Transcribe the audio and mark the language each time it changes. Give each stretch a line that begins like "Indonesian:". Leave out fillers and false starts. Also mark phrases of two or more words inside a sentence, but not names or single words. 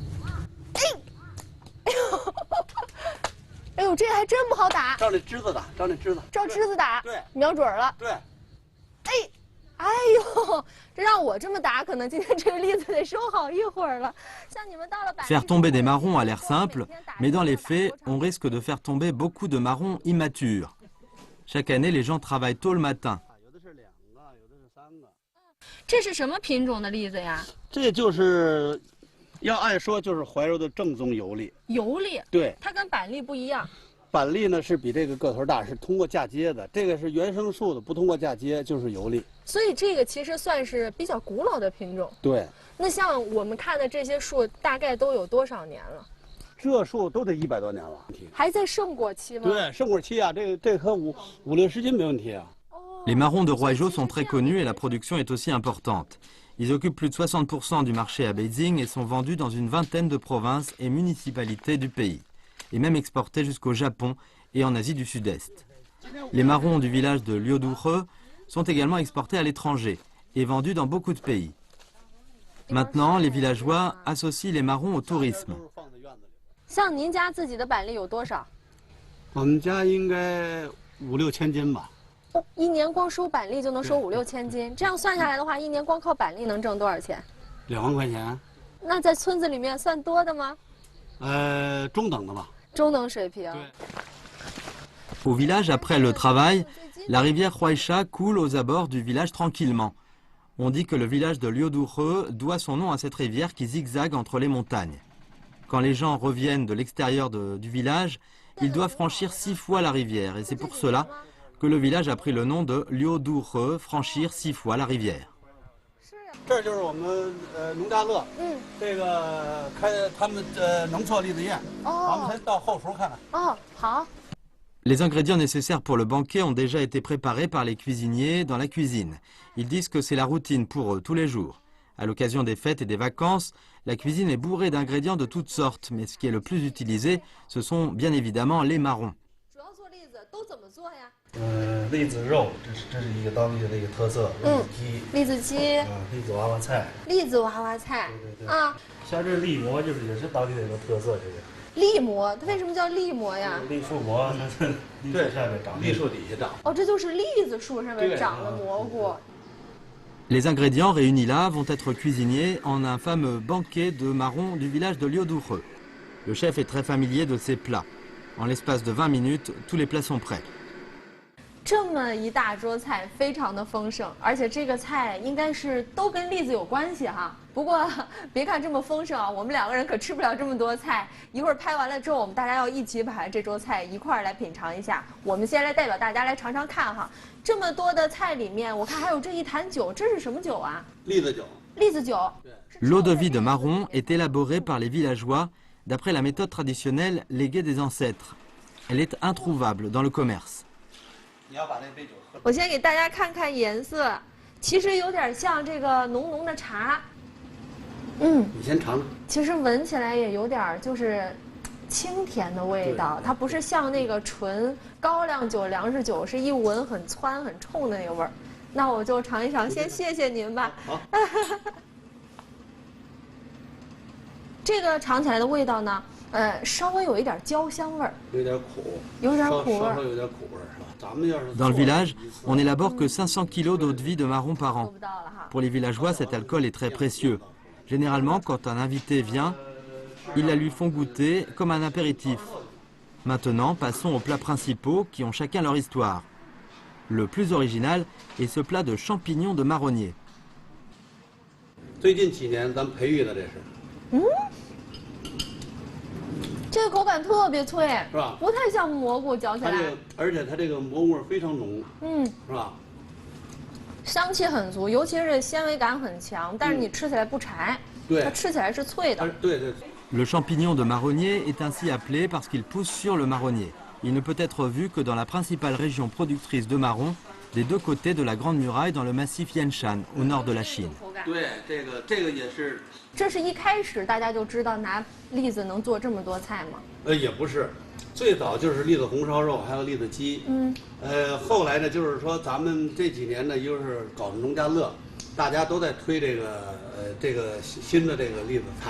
Chinese: 哎呦，这还真不好打。照那枝子打，照枝子打。对，瞄准了。对。哎呦，这让我这么打，可能今天这个栗子得收好一会儿了。像你们到了。
French: Faire tomber des marrons a l'air simple, mais dans les faits, on risque de faire tomber beaucoup de marrons immatures. Chaque année, les gens travaillent tôt le matin.
Chinese: 这是什么品种的栗子呀？这就是。要按说就是怀柔的正宗油栗。油栗。对。它跟板栗不一样。板栗呢是比这个个头大，是通过嫁接的。这个是原生树的，不通过嫁接就是油栗。所以这个其实算是比较古老的品种。对。那像我们看的这些树，大概都有多少年了？这树都得100多年了。还在盛果期吗？对，盛果期啊，这颗5、60斤没问题啊。
French: Les marrons de Roigeau sont très connus et la production est aussi importante. Ils occupent plus de 60% du marché à Beijing et sont vendus dans une vingtaine de provinces et municipalités du pays, et même exportés jusqu'au Japon et en Asie du Sud-Est. Les marrons du village de Liuduhe sont également exportés à l'étranger et vendus dans beaucoup de pays. Maintenant, les villageois associent les marrons au tourisme.
Chinese: 像您家自己的板栗有多少？我们家应该5、6千斤吧。一年光收板栗就能收5、6千斤，这样算下来的话，一年光靠板栗能挣多少钱？2万块钱。那在村子里面算多的吗？中等的吧。中等水平。
French: Au village, après le travail, la rivière Huaisha coule aux abords du village tranquillement. On dit que le village de Liuduhe doit son nom à cette rivière qui zigzague entre les montagnes. Quand les gens reviennent de l'extérieur du village, ils doivent franchir 6 fois la rivière, et c'est pour cela que le village a pris le nom de Liuduhe, franchir 6 fois la rivière.
Chinese: 这就是我们农家乐，这个开他们农错栗子宴，咱们先到后厨看看。哦，好。
French: Les ingrédients nécessaires pour le banquet ont déjà été préparés par les cuisiniers dans la cuisine. Ils disent que c'est la routine pour eux tous les jours. À l'occasion des fêtes et des vacances, la cuisine est bourrée d'ingrédients de toutes sortes, mais ce qui est le plus utilisé, ce sont bien évidemment les marrons.
Chinese: 栗子肉，这是一个当地的一个特色。栗子鸡。栗子娃娃菜。栗子娃娃菜。对。像这栗馍就是也是当地的一个特色，这个。栗馍，它为什么叫栗馍呀？栗树馍，它是栗树下面长。栗树底下长。哦，这就是栗子树上面长的蘑菇。
French: Les ingrédients réunis là vont être cuisinés en un fameux banquet de marrons du village de Liuduhe. Le chef est très familier de ces plats. En l'espace de 20 minutes, tous les plats sont prêts.
Chinese: 这么一大桌菜，非常的丰盛，而且这个菜应该是都跟栗子有关系哈。不过别看这么丰盛啊，我们2个人可吃不了这么多菜。一会儿拍完了之后，我们大家要一起把这桌菜一块儿来品尝一下。我们先来代表大家来尝尝看哈。这么多的菜里面，我看还有这一坛酒，这是什么酒啊？栗子酒。栗子酒。
French: L'eau de vie de marron est élaborée par les villageois d'après la méthode traditionnelle léguée des ancêtres. Elle est introuvable dans le commerce.
Chinese: 我先给大家看看颜色，其实有点像这个浓浓的茶。你先尝尝。其实闻起来也有点就是清甜的味道，它不是像那个纯高粱酒、粮食酒，是一闻很窜、很冲的那个味儿。那我就尝一尝，先谢谢您吧。好。这个尝起来的味道呢，稍微有一点焦香味儿，有点苦，有点苦味儿，稍稍有点苦味儿是吧？咱们要是
French: Dans le village, on n'élabore que 500 kg d'eau de vie de marron par an. Pour les villageois, cet alcool est très précieux. Généralement, quand un invité vient, ils la lui font goûter comme un apéritif. Maintenant, passons aux plats principaux qui ont chacun leur histoire. Le plus original est ce plat de champignons de marronnier.
Chinese: 最近几年咱培育的这是。这个口感特别脆，是吧？不太像蘑菇，嚼起来。而且它这个蘑菇味非常浓，是吧？香气很足，尤其是纤维感很强，但是你吃起来不柴，它吃起来是脆的。对对。
French: Le champignon de marronnier est ainsi appelé parce qu'il pousse sur le marronnier. Il ne peut être vu que dans la principale région productrice de marron, des deux côtés de la Grande Muraille dans le massif Yanshan, au nord de la Chine.
Chinese: 对，这个也是。这是一开始大家就知道拿栗子能做这么多菜吗？也不是，最早就是栗子红烧肉，还有栗子鸡。后来呢，就是说咱们这几年呢，又是搞农家乐，大家都在推这个新的这个栗子菜。